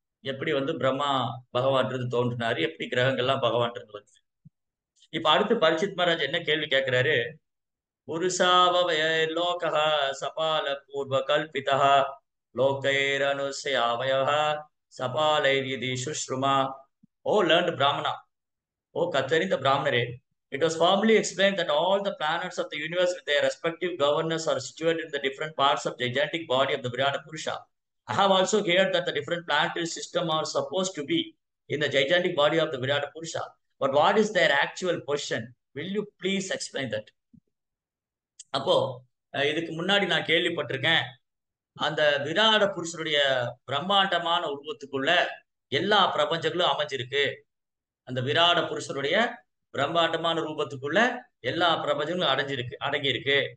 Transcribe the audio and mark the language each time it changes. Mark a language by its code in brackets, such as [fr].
[ta] எப்படி பிரம்மா பகவான் தோன்றினாரு, எப்படி கிரகங்கள்லாம் பகவான் வந்து. இப்ப அடுத்து பரிச்சித் மகாராஜ் என்ன கேள்வி கேட்கிறாரு? [sa] புருஷாவய லோகः சபால பூர்வ கல்பிதः லோகைரனுஸ்யாவயः சபாலைர்யதி சுஷ்ருமா. [en] O learned Brahmana, [ta] O கத்தறிந்த பிராமணரே, [en] it was formally explained that all the planets of the universe with their respective governors are situated in the different parts of the gigantic body of the Virata Purusha. I have also heard that the different planetary systems are supposed to be in the gigantic body of the Virata Purusha. But what is their actual position? Will you please explain that? [ta] அப்போ இதுக்கு முன்னாடி நான் கேள்விப்பட்டிருக்கேன், அந்த விராட புருஷனுடைய பிரம்மாண்டமான உருவத்துக்குள்ள எல்லா பிரபஞ்சங்களும் அமைஞ்சிருக்கு. அந்த விராட புருஷனுடைய பிரம்மாண்டமான ரூபத்துக்குள்ள எல்லா பிரபஞ்சங்களும் அடங்கி இருக்கு.